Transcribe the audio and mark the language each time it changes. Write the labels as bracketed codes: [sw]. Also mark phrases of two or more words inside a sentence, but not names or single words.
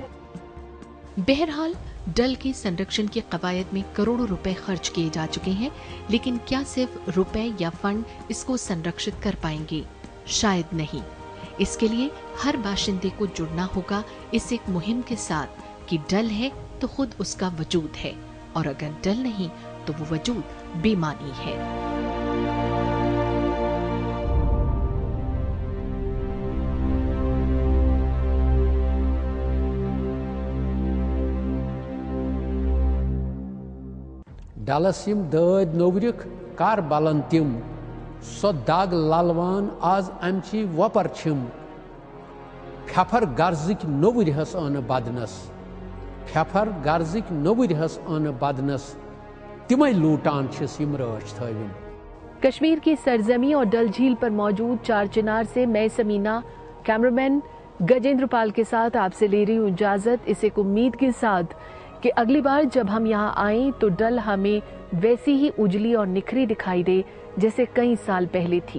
[hi] बहरहाल डल के संरक्षण की कवायद में करोड़ों रुपए खर्च किए जा चुके हैं, लेकिन क्या सिर्फ रुपए या फंड इसको संरक्षित कर पाएंगे? शायद नहीं। इसके लिए हर बाशिंदे को जुड़ना होगा इस एक मुहिम के साथ कि डल है तो खुद उसका वजूद है, और अगर डल नहीं तो वो वजूद बेमानी है। [ks] डलस यम दद नोवरिक कर बलन तिम, सो दाग ललवान आज अमची वपर छिम, फेफर गर्जिक नोवरिहस अन बदनस, फेफर गर्जिक नोवरिहस अन बदनस, तिमै लूटान छिस यम राच थविन। [hi] कश्मीर की सरजमी और डल झील पर मौजूद चार चिनार से मैं समीना, कैमरामैन गजेंद्र पाल के साथ आपसे ले रही हूँ इजाजत, इस एक उम्मीद के साथ कि अगली बार जब हम यहाँ आएं तो डल हमें वैसी ही उजली और निखरी दिखाई दे जैसे कई साल पहले थी।